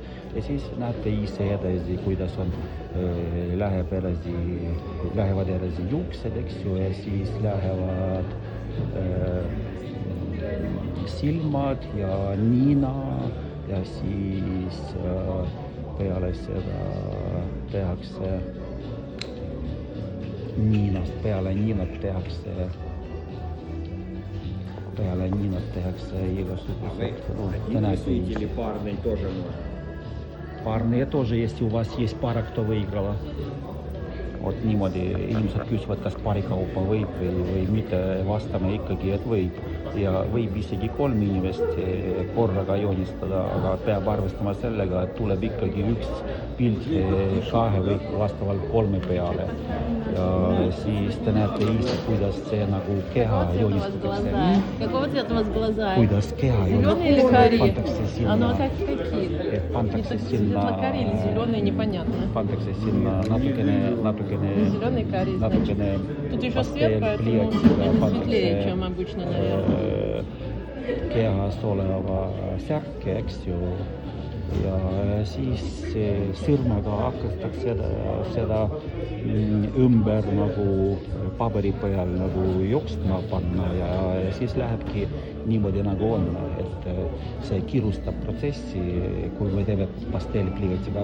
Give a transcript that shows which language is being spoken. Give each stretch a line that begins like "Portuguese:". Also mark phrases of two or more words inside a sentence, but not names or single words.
Estonian: Ja siis näete ise edasi, kuidas lähevad edasi juuksed, eks ju, ja siis lähevad silmad ja nina ja siis peale seda tehakse peale niinat tehakse
Russian: Или парные тоже можно? Парные тоже, если у вас есть пара, кто выиграла.
Estonian: Вот niimoodi inimesed küsivad, kas parikaupa võib või mitte, vastame ikkagi, et võib. Ja võib isegi 3 inimest korraga joonistada, aga peab arvestama sellega, et tuleb ikkagi üks pilt 2 või vastavalt 3 peale. Ja siis te näete ise, kuidas see nagu keha joonistatakse.
Russian: Какого цвета у вас глаза?
Estonian: Kuidas keha
Russian: Зеленые или карие?
Estonian: Pantakse sinna.
Russian: Ну, какие?
Estonian: Pantakse sinna.
Russian: Светло-карие или зеленые, непонятно.
Estonian: Pantakse sinna natukene
Russian: Зеленый карий, значит. Тут еще свет, поэтому это светлее, чем обычно, наверное.
Estonian: Kehas oleva särke, eks ju, ja siis sõrmega hakatakse seda ümber nagu paberi peal nagu jooksma panna ja siis lähebki niimoodi nagu on, et see kiirustab protsessi, kui me teeme pasteelpliiatsiga.